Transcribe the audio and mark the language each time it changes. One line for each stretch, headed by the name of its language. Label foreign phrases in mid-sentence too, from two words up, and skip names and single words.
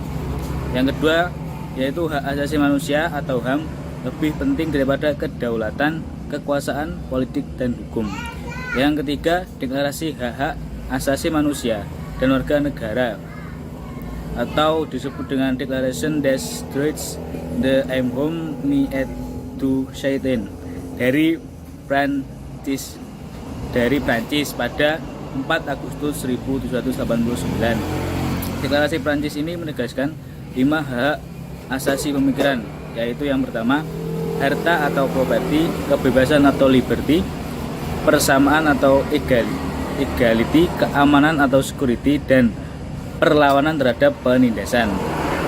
Indonesian: Yang kedua yaitu hak asasi manusia atau HAM lebih penting daripada kedaulatan, kekuasaan, politik, dan hukum. Yang ketiga, deklarasi hak-hak asasi manusia dan warga negara atau disebut dengan Declaration des Droits de l'Homme et du Citoyen dari Prancis pada 4 Agustus 1789. Deklarasi Prancis ini menegaskan 5 hak asasi pemikiran, yaitu yang pertama, harta atau properti, kebebasan atau liberty, persamaan atau equality, keamanan atau security, dan perlawanan terhadap penindasan.